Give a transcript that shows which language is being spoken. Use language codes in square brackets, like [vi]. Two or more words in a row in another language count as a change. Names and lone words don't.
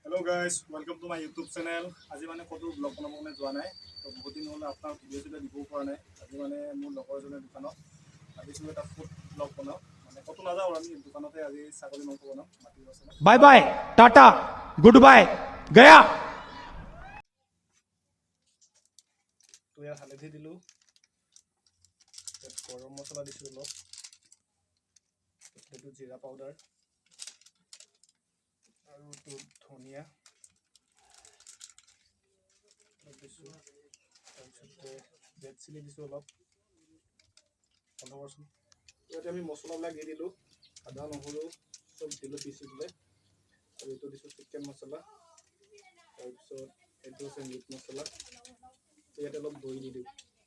[en] Hello guys, welcome to my YouTube channel. [as] আজি মানে কতো ব্লগ বনাব মানে যোৱা নাই তো বহুত দিন হল আপোনাৰ ভিডিও চিডিও দিব পৰা নাই আজি মানে মোৰ লগৰজনৰ দোকানত ভাবিছিলোঁ এটা ফুড ব্লগ বনাওঁ মানে কতো নাযাওঁ আমি দোকানতে আজি ছাগলী মাংস বনাওঁ মাটি আছে [en] bye bye tata good bye गया [as] তো ইয়াত হালধি দিলোঁ গৰম মছলা দিছোঁ অলপ এইটো জিৰা পাউডাৰ আৰু এইটো ধনিয়া দিছোঁ তাৰপিছতে [en] red chilli [as] দিছোঁ অলপ অলপচোন ইয়াতে আমি মছলাবিলাক দি দিলোঁ আদা নহৰু চব দিলোঁ পিচি দিলে আৰু এইটো দিছোঁ চিকেন মছলা তাৰপিছত এইটো আছে মিট মছলা ইয়াতে অলপ দৈ দি দিওঁ